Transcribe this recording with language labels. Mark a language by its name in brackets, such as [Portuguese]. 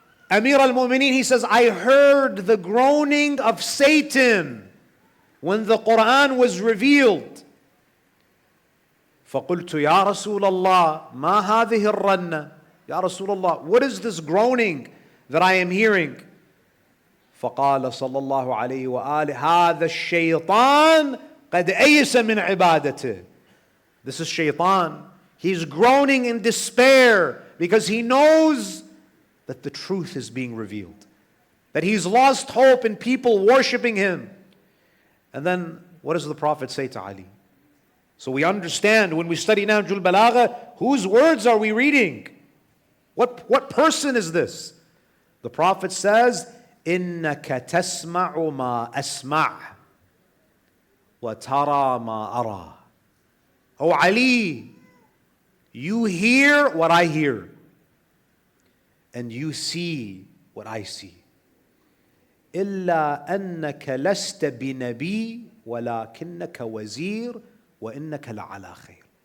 [English] Amir al-Mu'mineen, he says, I heard the groaning of Satan when the Quran was revealed. [Arabic] فَقُلْتُ يَا رَسُولَ اللَّهِ مَا هَذِهِ الرَّنَّةِ. [English] Ya Rasulullah, what is this groaning that I am hearing? [Arabic] فقال صلى الله عليه وآله هذا الشيطان قد أيس من عبادته. [English] This is Shaitan. He's groaning in despair because he knows that the truth is being revealed, that he's lost hope in people worshipping him. And then what does the Prophet say to Ali? So we understand when we study Nahjulbalagha, whose words are we reading? What person is this? The Prophet says, [Arabic] إِنَّكَ تَسْمَعُ مَا أَسْمَعُ وَتَرَى مَا أَرَى. [English] Oh Ali, you hear what I hear, and you see what I see. [Arabic] إِلَّا أَنَّكَ لَسْتَ بِنَبِيٍّ وَلَكِنَّكَ وَزِيرٌ وَإِنَّكَ لَعَلَى خَيْرٍ.